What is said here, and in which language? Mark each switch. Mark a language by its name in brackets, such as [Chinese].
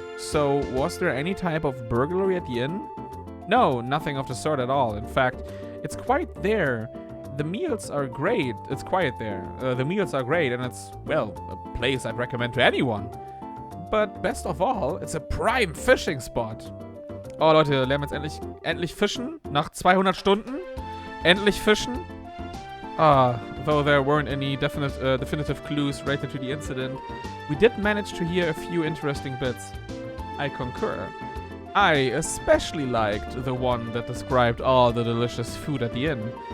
[English] So, was there any type of burglary at the inn? No, nothing of the sort at all. In fact, it's quite there. The meals are great. It's quiet there. The meals are great, and it's, well, a place I'd recommend to anyone. But best of all, it's a prime fishing spot. [German] Oh, Leute, lernen wir jetzt endlich fischen? Nach 200 Stunden? Endlich fischen? [English] Ah, though there weren't any definitive clues related to the incident, we did manage to hear a few interesting bits. I concur. I especially liked the one that described all the delicious food at the inn.